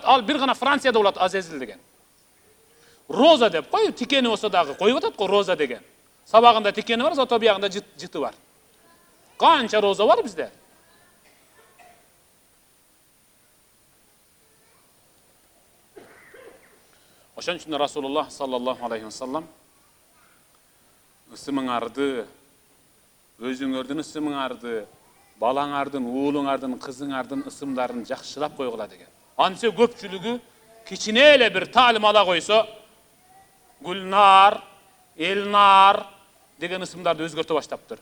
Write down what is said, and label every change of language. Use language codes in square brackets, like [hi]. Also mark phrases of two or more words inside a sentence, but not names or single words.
[ky] Ал бир гана Францияда болот Азезил деген. Роза деп кой, тикени болсо дагы коюп атат го Роза деген. Сабагында тикени бар, зато биягында жыты бар. Канча роза бар бизде? Ошон үчүн Расулуллах [ar] صلى الله عليه وسلم [ky] ысымыңарды, өзүңөрдүн ысымыңарды, балаңардын, уулуңардын, кызыңардын ысымдарын жакшылап койгула деген. Антсе көпчүлүгү кичине эле бир таалим ала койсо, Гүлнар, Элнар деген ысымдарды өзгөртө баштаптыр.